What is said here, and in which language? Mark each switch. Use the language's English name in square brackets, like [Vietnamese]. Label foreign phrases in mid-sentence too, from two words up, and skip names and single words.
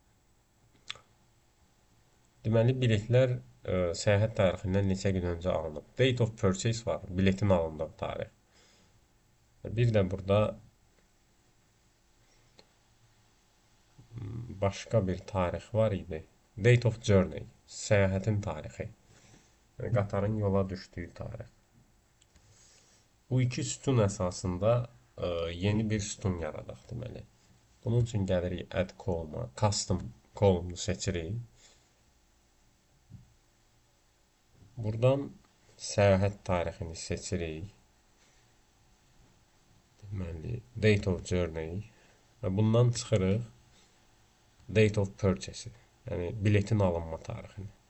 [Azerbaijani] Deməli, biletlər səyahət tarixindən neçə gün öncə alınıb. [English] Date of purchase [Azerbaijani] var, biletin alındığı tarix. Bir də burada başqa bir tarix var idi. [English] Date of journey, [Azerbaijani] səyahətin tarixi. Yəni, qatarın yola düşdüyü tarix. Bu iki sütun əsasında yeni bir sütun yaradaq deməli. Bunun üçün gəlirik [English] add column- [Azerbaijani] a, [English] custom column- [Azerbaijani] u seçirik. Buradan səyahət tarixini seçirik. Deməli, [English] date of journey [Azerbaijani] və bundan çıxırıq [English] date of purchase, [Azerbaijani] yəni biletin alınma tarixini.